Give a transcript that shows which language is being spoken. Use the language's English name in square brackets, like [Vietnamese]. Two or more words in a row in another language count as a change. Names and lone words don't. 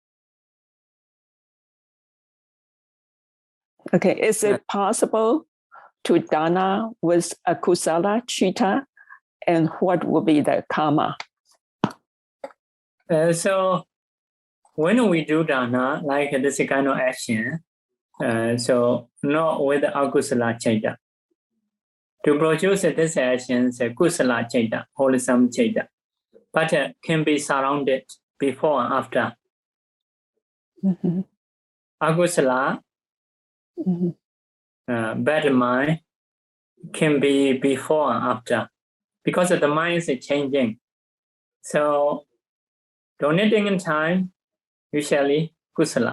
[English] Okay, is it possible to Dāna with [Pali] akusala chitta, [English] and what will be the karma? So when we do Dāna, like this kind of action, so not with [Pali] akusala chitta. [English] To produce this action is [Pali] kusala chitta, [English] wholesome chitta, but can be surrounded before and after. Mm-hmm. Akusala, bad mind, can be before and after, because the mind is changing. So donating in time, usually kusala.